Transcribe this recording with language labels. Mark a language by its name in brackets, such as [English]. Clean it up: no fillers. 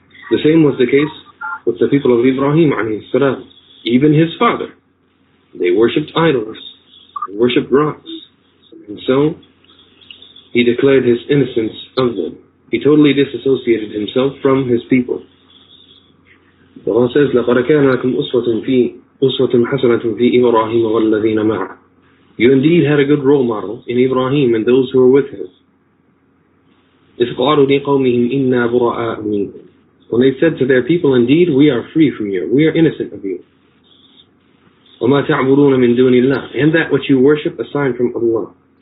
[English] The same was the case with the people of Ibrahim alayhi salam, even his father. They worshipped idols, they worshipped rocks, and so he declared his innocence of them. He totally disassociated himself from his people. [Arabic] Allah says, لَقَدْ كَانَ لَكُمْ أُسْوَةٌ حَسَنَةٌ فِي إِبْرَاهِيمَ وَالَّذِينَ مَعَهُ. [English] You indeed had a good role model in Ibrahim and those who were with him. [Arabic] إِذْ قَالُوا لِقَوْمِهِمْ إِنَّا بُرَآءُ مِنْكُمْ. [English] When they said to their people, indeed, we are free from you. We are innocent of you. [Arabic] وَمَا تَعْبُدُونَ مِن دُونِ اللَّهِ. [English] And that which you worship aside from Allah.